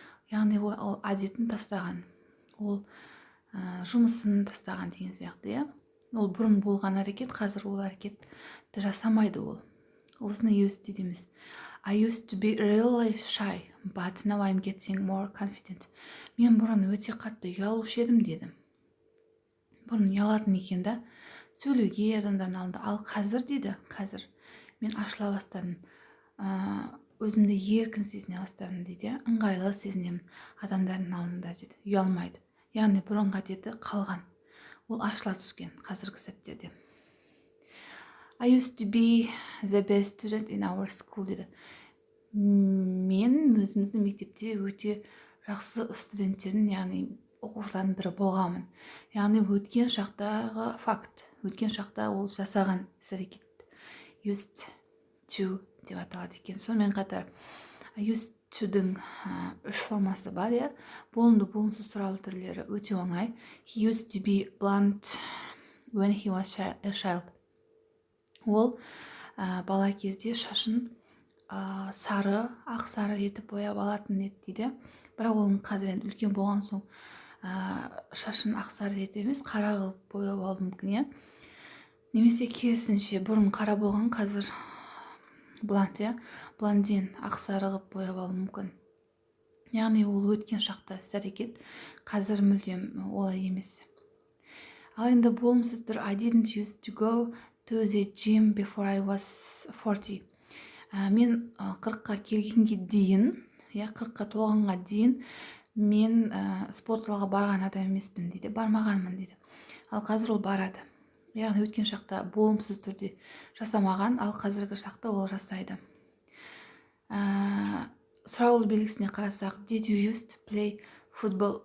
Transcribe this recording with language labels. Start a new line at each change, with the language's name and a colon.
Kazakh: Яғни ол әдетін тастаған, ол жұмысын тастаған деген сияқты. Ол бұрын болған әрекет, қазір ол әрекетті жасамайды ол. Осыны used to дейміз.
English: I used to be really shy, but now I'm getting more confident.
Kazakh: Мен бұрын өте қатты ұялушы едім деді. Бұрын ұялатын екен да, сөйлеуге адамдардың алдында. Ал қазір дейді, қазір мен ашыла бастадым. Өзімді еркін сезіне бастадым дейді. Ыңғайлы сезінемін адамдардың алдында дейді. Ұялмайды. Яғни бұрынғы әдеті қалған. Ол ашыла түскен қазіргі сәттерде.
English: I used to be the best student in our school
Kazakh: дейді. Мен өзіміздің мектепте өте жақсы студенттердің, яғни оқушылардың бірі болғанмын. Яғни өткен шақтағы факт, өткен шақта ол жасаған іс-әрекет used to деп аталады екен. Сонымен қатар used to-дің 3 формасы бар, болымды болымсыз сұрау түрлері өте оңай.
English: He used to be blonde when he was a child.
Kazakh: Ол бала кезде шашын сары, ақ сары етіп бояп алатын еді дейді. Бірақ оның қазір енді үлкен болған соң шашын ақ сары етіп емес, қара қылып бояп алуы мүмкін. Немесе керісінше бұрын қара болған, қазір блондин, ақ сары қылып бояп алуы мүмкін. Яғни ол өткен шақта іс-әрекет, қазір мүлдем олай емес. Ал енді болымсыз түр
English: I didn't used to go to the gym before I was 40.
Kazakh: Мен 40-қа келгенге дейін, 40-қа толғанға дейін мен спорт залға барған адам емеспін дейді, бармағанмын дейді. Ал қазір ол барады. Яғни өткен шақта болымсыз түрде жасамаған, ал қазіргі шақта ол жасайды. Сұраулы белгісіне қарасақ,
English: did you used to play football?